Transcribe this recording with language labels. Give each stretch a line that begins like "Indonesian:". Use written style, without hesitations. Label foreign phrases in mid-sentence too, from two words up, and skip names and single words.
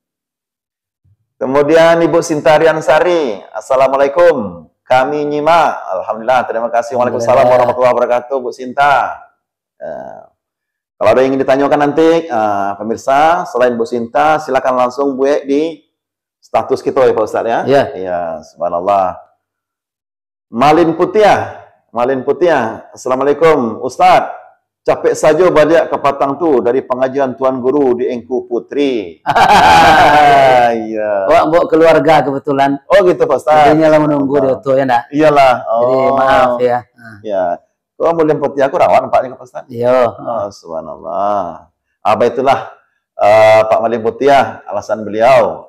Indonesian: Kemudian Ibu Sintarian Sari, Assalamualaikum. Kami nyimak. Alhamdulillah. Terima kasih.
Arabic: Waalaikumsalam warahmatullahi wabarakatuh,
Indonesian: Bu Sinta. Kalau ada yang ingin ditanyakan nanti, pemirsa, selain Bu Sinta, silakan langsung buat di status kita ya Pak Ustaz ya. Iya. Iya, subhanallah. Malin Putiah. Assalamualaikum Ustaz. Capek saja balik ke Patang tu dari pengajian Tuan Guru di Engku Putri. Iya. Bawa keluarga kebetulan. Oh gitu Pak Ustaz. Jadinya lah menunggu dia tu ya nak. Iyalah. Jadi maaf ya. Ya. Kau Malin Putiah aku rawan nampaknya Pak Ustaz. Iya. Subhanallah. Itulah Pak Malin Putiah, alasan beliau.